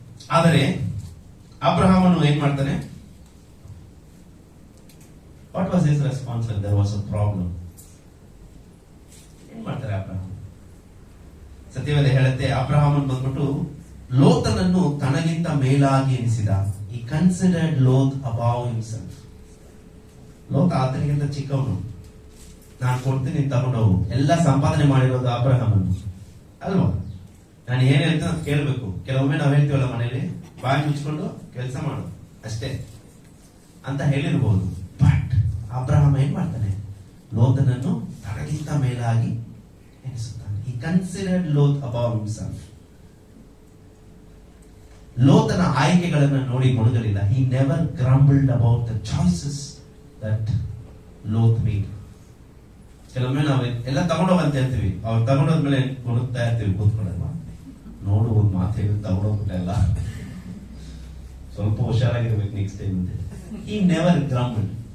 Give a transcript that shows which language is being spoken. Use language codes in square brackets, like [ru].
[kn] ಆದರೆ ಅಬ್ರಹಾಮನು ಏನ್ ಮಾಡ್ತಾನೆ? [en] What was his response? There was a problem. [kn] ಏನ್ ಮಾಡ್ತಾರೆ ಅಬ್ರಹಾಮ್? ಸತ್ಯವೇದ ಹೇಳುತ್ತೆ, ಅಬ್ರಹಾಮನ್ ಬಂದ್ಬಿಟ್ಟು ಲೋತನನ್ನು ತನಗಿಂತ ಮೇಲಾಗಿ ಎನಿಸಿದ. [en] He considered Lot above himself. [kn] ಲೋತ ಆತನಿಗಿಂತ ಚಿಕ್ಕವನು. ನಾನು ಕೊಡ್ತೀನಿ, ತಗೊಂಡೋಗು. ಎಲ್ಲ ಸಂಪಾದನೆ ಮಾಡಿರೋದು ಅಬ್ರಹಾಮನು ಅಲ್ವಾ? ನಾನು ಏನ್ ಹೇಳ್ತೀನಿ ಅಂತ ಕೇಳ್ಬೇಕು. ಕೆಲವೊಮ್ಮೆ ನಾವ್ ಹೇಳ್ತೀವಲ್ಲ ಮನೇಲಿ, ಬಾಯಿ ಮುಚ್ಕೊಂಡು ಕೆಲಸ ಮಾಡು ಅಷ್ಟೇ ಅಂತ ಹೇಳಿರ್ಬಹುದು. ಬಟ್ ಅಬ್ರಹಾಮ ಏನ್ ಮಾಡ್ತಾನೆ? ಲೋತನನ್ನು ತನಗಿಂತ ಮೇಲಾಗಿ ಎನಿಸುತ್ತಾನೆ. [en] He considered Lot above himself. [kn] ಲೋತನ ಆಯ್ಕೆಗಳನ್ನು ನೋಡಿ ಮುಳುಗಲಿಲ್ಲ. [en] He never grumbled about the choices that Lot made. [kn] ಕೆಲವೊಮ್ಮೆ ನಾವು ಎಲ್ಲ ತಗೊಂಡೋಗಂತ ಹೇಳ್ತೀವಿ, ಅವ್ರು ತಗೊಂಡೋದ್ಮೇಲೆ ಕೊಡುತ್ತಾ ಇರ್ತೀವಿ ಕೂತ್ಕೊಳ್ಳಲ್ವಾ, ನೋಡು ಒಂದು ಮಾತು ಹೇಳಿ ತಗೊಂಡೋಗ್ಬಿಟ್ಟಲ್ಲ, ಸ್ವಲ್ಪ ಹುಷಾರಾಗಿರ್ಬೇಕು ನೆಕ್ಸ್ಟ್ ಟೈಮ್ ಅಂತ. [en] He never grumbled.